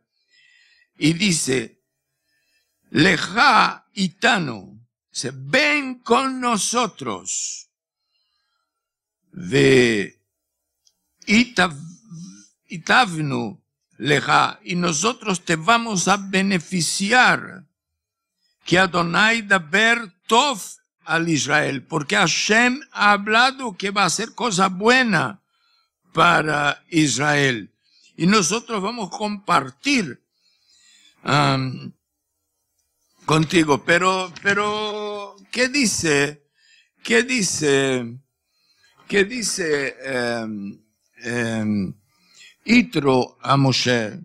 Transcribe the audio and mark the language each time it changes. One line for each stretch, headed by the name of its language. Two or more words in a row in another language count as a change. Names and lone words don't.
Spanish: Y dice,
Hebrew: לכה אתנו,
Spanish: ven con nosotros.
Hebrew: והטבנו לך,
Spanish: y nosotros te vamos a beneficiar. Que
Hebrew: אדוני דבר טוב על ישראל,
Spanish: porque Hashem ha hablado que va a hacer cosa buena para Israel. Y nosotros vamos a compartir contigo, pero, ¿qué dice Yitro a Moshe?